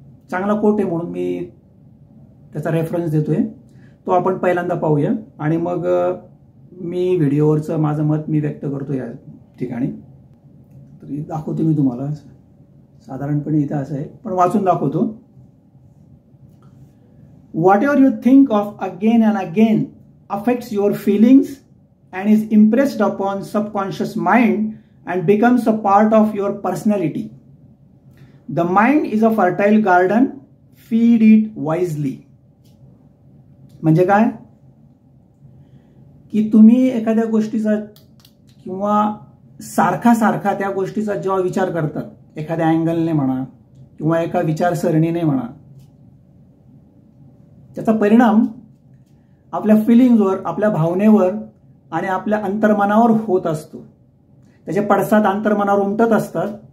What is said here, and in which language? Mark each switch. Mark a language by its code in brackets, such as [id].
[mr] चांगला कोट आहे म्हणून मी त्याचा रेफरन्स देतोय। तो आपण पहिल्यांदा पाहूया आणि मग मी व्हिडिओवरचं माझं मत मी व्यक्त करतो या ठिकाणी। तरी दाखवतो मी तुम्हाला, साधारणपणे इथं असं आहे पण वाचून दाखवतो। [en] Whatever you think of again and again affects your feelings and is impressed upon subconscious mind and becomes a part of your personality. The mind is a fertile garden, feed it wisely. [mr] म्हणजे काय की तुम्ही एखाद्या गोष्टीचा किंवा सारखा त्या गोष्टीचा जेव्हा विचार करतात, एखाद्या अँगलने म्हणा किंवा एका विचारसरणीने म्हणा, त्याचा परिणाम आपल्या फिलिंग्सवर, आपल्या भावनेवर आणि आपल्या अंतर्मनावर होत असतो। त्याचे पडसाद अंतर्मनावर उमटत असतात